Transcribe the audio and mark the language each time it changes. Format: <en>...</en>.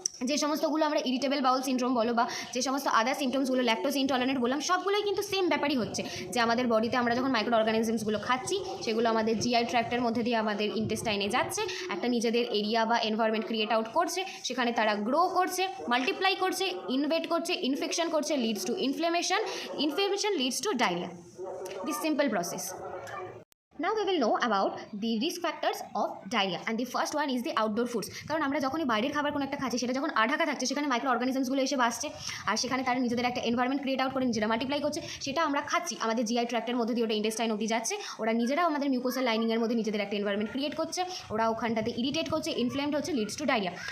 <bn>যে সমস্তগুলো আমরা ইরিটেবল বাউল সিনড্রোম বলো, বা যে সমস্ত আদার সিমটমসগুলো ল্যাকটোজ ইনটলারেন্ট বললাম, সবগুলোই কিন্তু সেম ব্যাপারই হচ্ছে, যে আমাদের বডিতে আমরা যখন মাইক্রো অর্গানিজমসগুলো খাচ্ছি সেগুলো আমাদের জিআই ট্র্যাক্টের মধ্যে দিয়ে আমাদের ইন্টেস্টাইনে যাচ্ছে, একটা নিজেদের এরিয়া বা এনভায়রনমেন্ট ক্রিয়েট আউট করছে, সেখানে তারা গ্রো করছে, মাল্টিপ্লাই করছে, ইনভেট করছে, ইনফেকশন করছে,</bn> <en>Leads to inflammation, inflammation leads to diarrhoea. This simple process. Now we will know about the risk factors of diarrhea, and the first one is the outdoor foods.</en> <bn>কারণ আমরা যখনই বাইরের খাবার কোনো একটা খাচ্ছি সেটা যখন আঢাকা থাকছে সেখানে মাইক্রো অর্গানিজমসগুলো এসে বাসছে, আর সেখানে তারা নিজেদের একটা এনভায়রনমেন্ট ক্রিয়েট আউট করে নিজেরা মাল্টিপ্লাই করছে, সেটা আমরা খাচ্ছি, আমাদের জিআই ট্র্যাক্টের মধ্যে দিয়ে ওটা ইন্টেস্টাইন অবধি যাচ্ছে, ওরা নিজেরাও আমাদের মিউকোসাল লাইনিংয়ের মধ্যে নিজেদের একটা এনভায়রনমেন্ট ক্রিয়েট করছে, ওরা ওখানটাতে ইরিটেট করছে, ইনফ্লেমড হচ্ছে,</bn> <en>Leads to diarrhoea.</en>